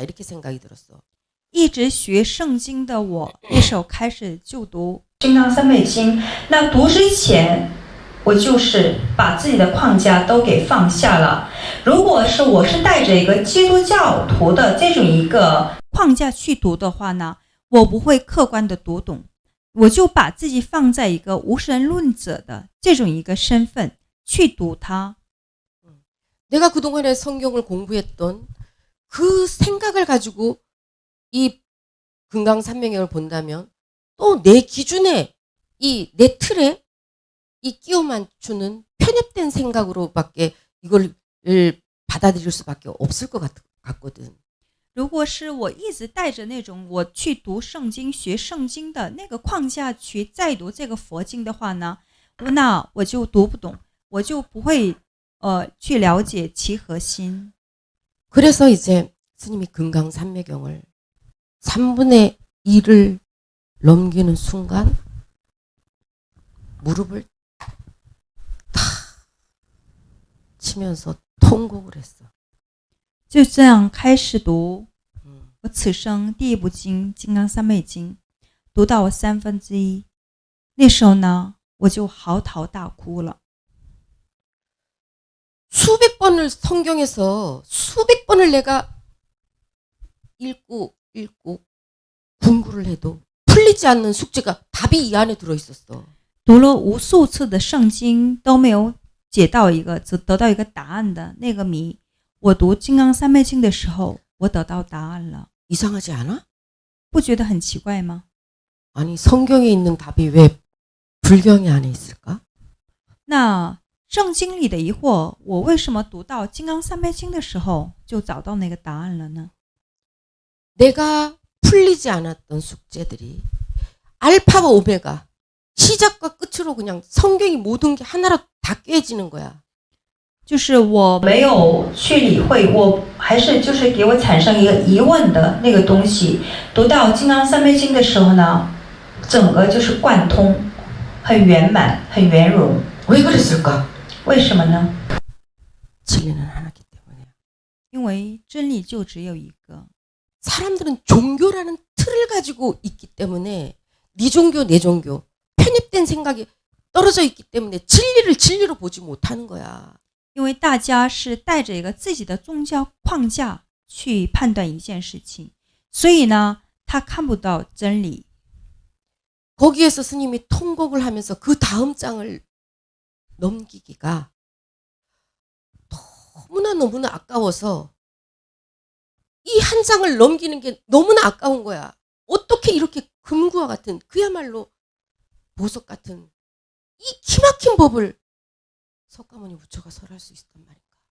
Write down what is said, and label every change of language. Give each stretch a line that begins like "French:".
Korean: 이렇게 생각이 들었어.
Chinese: 一直学圣经的我，那时候开始就读 《金刚三昧经》。那读之前，我就是把自己的框架都给放下了。如果是我是带着一个基督教徒的这种一个框架去读的话呢，我不会客观的读懂，我就把自己放在一个无神论者的这种一个身份去读它。
Korean: 내가 그동안에 성경을 공부했던 그 생각을 가지고 이 금강산명경을 본다면 또 내 기준에 내 틀에 이 끼워 맞추는 편협된 생각으로밖에 이걸 받아들일 수밖에 없을 것 같거든.
Chinese: 如果是我一直带着那种我去读圣经、学圣经的那个框架去再读这个佛经的话呢，那我就读不懂，我就不会去了解其核心。
Korean: 그래서 이제 스님이 금강산매경을 3분의 1을 넘기는 순간 무릎을 탁 치면서 통곡을 했어.
Chinese: 就这样开始读我此生第一部经《金刚三昧经》，读到我1/3，那时候呢，我就嚎啕大哭了。
Korean: 수백 번을 성경에서 수백 번을 내가 읽고 공부를 해도 풀리지 않는 숙제가 답이 이 안에 들어 있었어.
Chinese: 读了无数次的圣经都没有解到一个，只得到一个答案的那个谜。我读《金刚三昧经》的时候，我得到答案了。
Korean: 이상하지 않아?
Chinese: 不觉得很奇怪吗？
Korean: 아니 성경에 있는 답이 왜 불경이 안에 있을까?
Chinese: 那圣经里的疑惑，我为什么读到《金刚三昧经》的时候就找到那个答案了呢？
Korean: 내가 풀리지 않았던 숙제들이 알파와 오메가 시작과 끝으로 그냥 성경이 모든 게 하나로 다 깨지는 거야.
Chinese: 就是我没有去理会，我还是就是给我产生一个疑问的那个东西。读到《金刚三昧经》的时候呢，整个就是贯通，很圆满，很圆融。
Korean: 왜 그랬을까?
Chinese: 为什么呢？
Korean: 진리는 하나이기 때문이야.
Chinese: 因为真理就只有一个。
Korean: 사람들은 종교라는 틀을 가지고 있기 때문에 네 종교 내 종교 편입된 생각이 떨어져 있기 때문에 진리를 진리로 보지 못하는 거야.
Chinese: 因为大家是带着一个自己的宗教框架去判断一件事情，所以呢，他看不到真理。
Korean: 거기에서 스님이 통곡을 하면서 그 다음 장을 넘기기가 너무나 아까워서 이 한 장을 넘기는 게 너무나 아까운 거야. 어떻게 이렇게 금구와 같은 그야말로 보석 같은 이 기막힌 법을 석가모니 부처가 설할 수 있었단 말인가.